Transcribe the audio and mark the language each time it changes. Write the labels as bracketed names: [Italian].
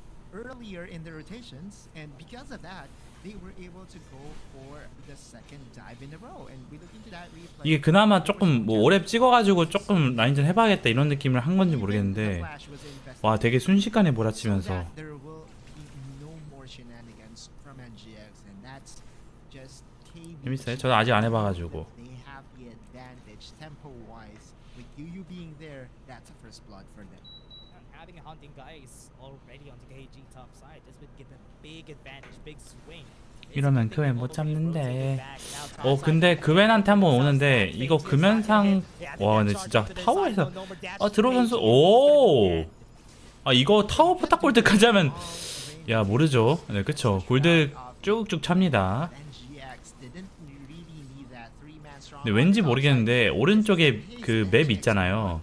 [English] Earlier in the rotations, and because of that, they were able to go for the second dive in a row. And we look into that replay. [Korean] 이게 그나마 조금 뭐 오랩 찍어가지고 조금 라인전 해봐야겠다 이런 느낌을 한 건지 모르겠는데 와 되게 순식간에 몰아치면서 [English] There will be no more shenanigans from NGX, and that's just KBG. [Korean] 재밌어요? 저도 아직 안 해봐가지고. [English] They have the advantage tempo-wise. With you being there, that's a first blood for them. Having a hunting guy is already on the KG top side. This would give them big advantage, big swing. [Korean] 이러면 그웬 못 잡는데. 근데 그웬한테 한번 오는데 이거 금연상 와 근데 진짜 타워에서 드로 선수 이거 타워 포탑 골드까지 하면 야 모르죠. 네 그쵸. 골드 쭉쭉 찹니다. 근데 왠지 모르겠는데 오른쪽에 그 맵 있잖아요.